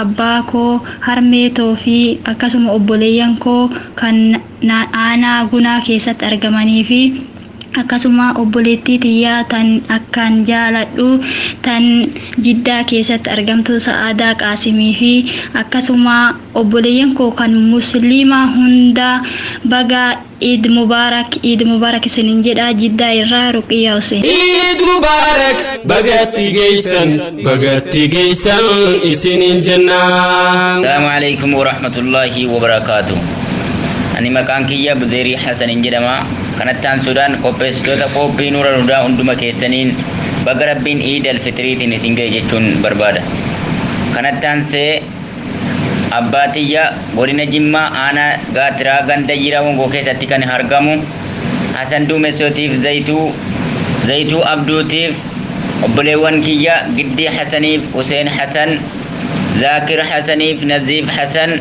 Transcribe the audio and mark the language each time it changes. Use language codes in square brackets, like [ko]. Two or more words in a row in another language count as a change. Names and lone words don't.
[om] abbaa koo harmeetoo fi akkasuma obboleeyyan koo kan aanaa gunaa keessatti argamanii fi akkasuma obboleettii tiyyaa tan akkaan jaaladhu tan Jiddaa keessatti argamtu Sa'aadaa Qaasimii fi akkasuma obboleeyyan koo kan musliima hunda baga [ar] عيد مبارك [om] isiniin jedha Jiddaa irraa Ruqiyyaa Hussein. [ar] عيد مبارك [om] bagatti geessan isiniin jennaan. [ar] السلام عليكم ورحمة الله وبركاته. [om] Ani maqaan kiyya Buzeerii Hasanin jedhama. Kanattaan Sudaan qopheessitoota qophii Nuural Hudaa hunduma keessaniin baga rabbiin Eid al-Fitriitiin isin ga'e jechuun barbaada. Kanattaan see abbaa tiyya godina Jimmaa aanaa Gaatiraa ganda Jiraa Wongoo keessatti kan argamu Hasan Duumessootiif Zayituu Abduutiif obboleewwan kiyya Giddii Hasaniif Huseen Hasan Zaakir Hasaniif Naziif Hasan.